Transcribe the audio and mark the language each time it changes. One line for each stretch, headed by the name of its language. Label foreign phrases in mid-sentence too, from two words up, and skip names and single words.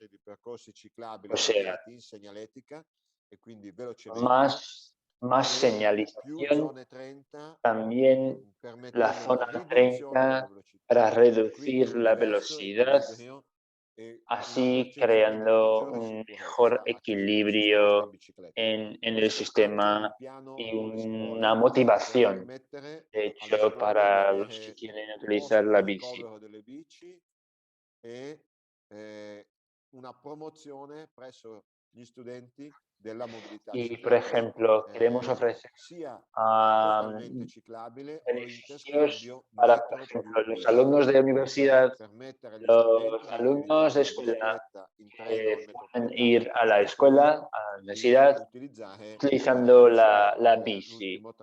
Spanish: O sea, más señalización, también la zona 30 para reducir la velocidad, así creando un mejor equilibrio en el sistema y una motivación, de hecho, para los que quieren utilizar la bici.
Italian: Una promozione presso gli studenti della mobilità
Spanish: y, por ejemplo, queremos ofrecer beneficios para, por ejemplo, los alumnos de universidad, los alumnos de escuela que pueden ir a la escuela, a la universidad, utilizando la bici.